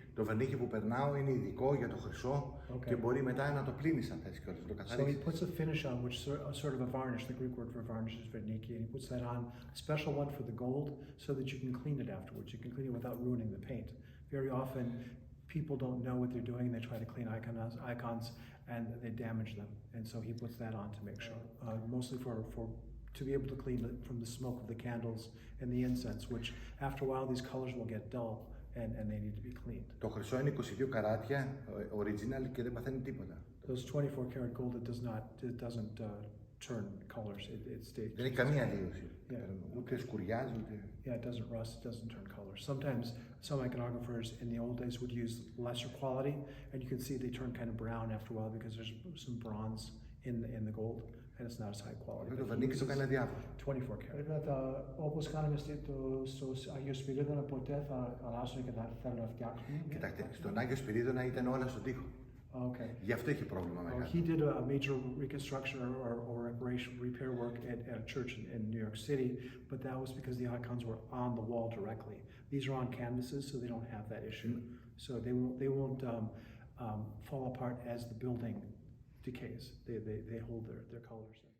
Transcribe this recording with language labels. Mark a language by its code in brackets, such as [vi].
[el] Το βερνίκι που περνάω είναι ειδικό για το χρυσό και μπορεί μετά να το πλύνεις αν θες κιόλας, να το καθαρίσεις. [en] So he puts a finish on, which is sort of a varnish. The Greek word for varnish is verniki, and he puts that on, a special one for the gold, so that you can clean it afterwards. You can clean it without ruining the paint. Very often, people don't know what they're doing, and they try to clean icons, and they damage them. And so he puts that on to make sure, mostly to be able to clean it from the smoke of the candles and the incense, which after a while these colors will get dull and they need to be cleaned. [el] Το χρυσό είναι 22 καράτια, original και δεν παθαίνει τίποτα. [en] Those 24 karat gold, it doesn't turn colors. It stays. [el] Δεν έχει καμία αλλίωση. Ούτε σκουριάζει, ούτε. [en] Yeah, it doesn't rust, it doesn't turn colors. Sometimes some iconographers in the old days would use lesser quality, and you can see they turn kind of brown after a while because there's some bronze in the gold. And it's not as high quality. [el] Το βερνίκι το κάνει αδιάφορο. [en] 24 karat. [el] Όπως κάναμε στο Άγιο Σπυρίδωνα, ποτέ θα αλλάσουν και θα θέλουν να φτιάξουν. Κοιτάξτε, στον Άγιο Σπυρίδωνα ήταν όλα στον τοίχο. Okay. Γι' αυτό είχε πρόβλημα μεγάλο. [en] He did a major reconstruction or repair work at a church in New York City, but that was because the icons were on the wall directly. These are on canvases, so they don't have that issue. So they won't fall apart as the building decays. They hold their colors.